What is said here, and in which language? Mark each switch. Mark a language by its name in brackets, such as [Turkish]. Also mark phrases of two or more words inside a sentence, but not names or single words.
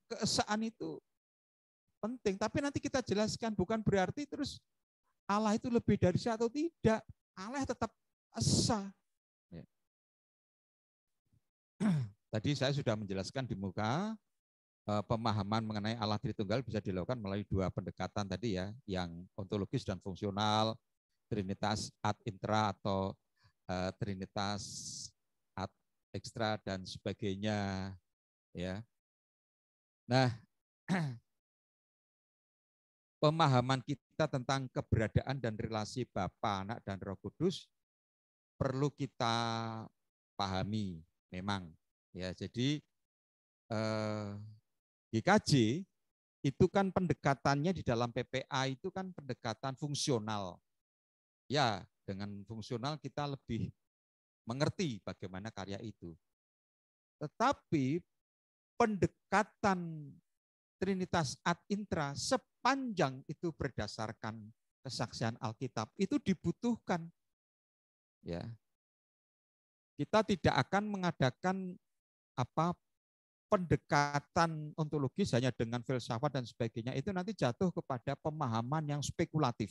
[Indonesian] Keesaan itu penting, tapi nanti kita jelaskan, bukan berarti terus Allah itu lebih dari saya atau tidak. Allah tetap esa. Ya. Tadi saya sudah menjelaskan di muka, pemahaman mengenai Allah Tritunggal bisa dilakukan melalui dua pendekatan tadi ya, yang ontologis dan fungsional, [Latin] trinitas ad intra [Indonesian] atau [Latin] trinitas ad extra [Indonesian] dan sebagainya ya. Nah, pemahaman kita tentang keberadaan dan relasi Bapa, Anak dan Roh Kudus perlu kita pahami memang ya. Jadi GKJ itu kan pendekatannya di dalam PPA itu kan pendekatan fungsional. Ya, dengan fungsional kita lebih mengerti bagaimana karya itu. Tetapi pendekatan [Latin] Trinitas ad intra [Indonesian] sepanjang itu berdasarkan kesaksian Alkitab itu dibutuhkan. Ya. Kita tidak akan mengadakan pendekatan ontologis hanya dengan filsafat dan sebagainya, itu nanti jatuh kepada pemahaman yang spekulatif.